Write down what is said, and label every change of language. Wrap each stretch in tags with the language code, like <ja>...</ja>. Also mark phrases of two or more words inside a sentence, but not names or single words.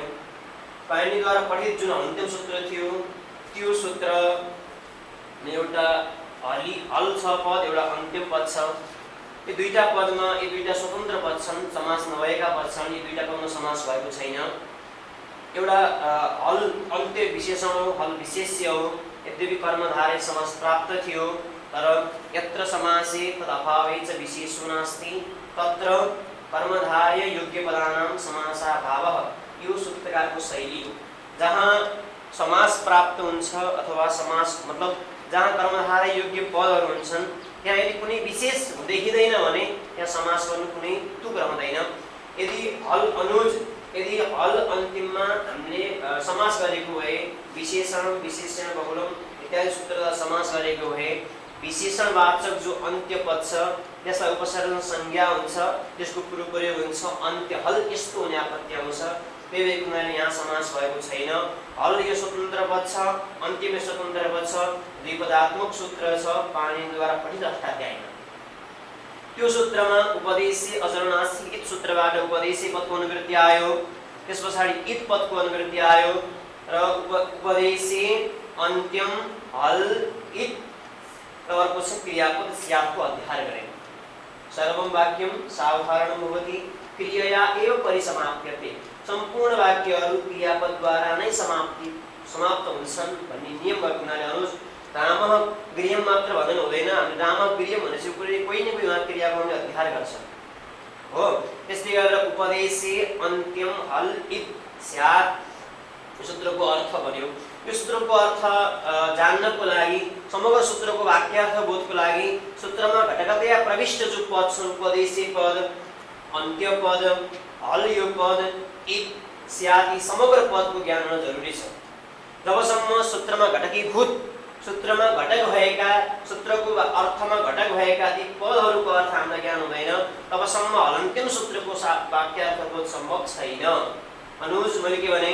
<ne>पाणिनिद्वारा पठित जुन अन्तिम सूत्र थियो त्यो सूत्र एउटा हल छ पद, एउटा अन्तिम पद छ। यो दुईटा पदमा यी दुईटा स्वतन्त्र पद छन्, समास नभएका पद छन्। यी दुईटा पदमा समास भएको छैन। एउटा हल अन्त्य विशेषण हो, हल विशेष्य हो। यद्यपि कर्मधारय समास प्राप्त थियो, तर</ne> <sa>यत्र समासे तदभावे च विशेषो नास्ति तत्र कर्मधारय योग्य पदानां समासाभावः।</sa> <ne>यो सूत्रकारको शैली हो। जहाँ समास प्राप्त हुन्छ अथवा समास मतलब जहाँ कर्मधारय योग्य पदहरू हुन्छन् त्यहाँ यदि कुनै विशेष देखिँदैन भने त्यहाँ समास गर्नु कुनै तुक रहँदैन। यदि हल अन्तिममा हामीले समास गरेको भए विशेषण विशेषण बहुलम इत्यादि सूत्रद्वारा समास गरेको भए विशेषणवाचक जो अन्त्य पद छ त्यसलाई उपसर्ग संज्ञा हुन्छ, त्यसको पूर्व प्रयोग हुन्छ अन्त्य। हल यस्तो हुने आपत्ति आउँछ। त्यही भएर उनीहरूले यहाँ समास भएको छैन। हल यो स्वतन्त्र पद छ, अन्त्य यो स्वतन्त्र पद छ। द्विपदात्मक सूत्र छ पाणिनिद्वारा पठित अष्टाध्यायमा। त्यो सूत्रमा उपदेशे अजरणासी इत सूत्रबाट उपदेशे पदको अनुवृत्ति आयो। त्यस पछाडि इत पदको अनुवृत्ति आयो र उपदेशे अन्त्यम हल इत र अर्को छ क्रियापद स्यातको अध्याहार गरेको।</ne> <sa>सर्वम वाक्यम सावधारणं भवति क्रियया एव परिसमाप्यते।</sa> <ne>सम्पूर्ण वाक्यहरू क्रियापदद्वारा नै समाप्त हुन्छन् भन्ने नियम भएको हुनाले अनुज</ne> <sa>रामः गृहं</sa> <ne>मात्र भन्नु हुँदैन। हामी</ne> <sa>रामः गृहं</sa> <ne>भनेपछि कोही न कोही उहाँ क्रिया गर्ने अध्याहार गर्छ हो। त्यसले गर्दा उपदेशे अन्त्यम हल इत स्यात् यो सूत्रको अर्थ बन्यो। यो सूत्रको अर्थ जान्नको लागि, समग्र सूत्रको वाक्यार्थ बोधको लागि सूत्रमा घटकतया प्रविष्ट जो पद छन् उपदेशे पद, अन्त्य पद, हल यो पद, इत स्यात् यी समग्र पदको ज्ञान हुन जरुरी छ। जबसम्म सूत्रमा घटकीभूत, सूत्रमा घटक भएका, सूत्रको अर्थमा घटक भएका ती पदहरूको अर्थ हामीलाई ज्ञान हुँदैन, तबसम्म हलन्त्यम सूत्रको वाक्यार्थ बोध सम्भव छैन। अनुज मैले के भने</ne>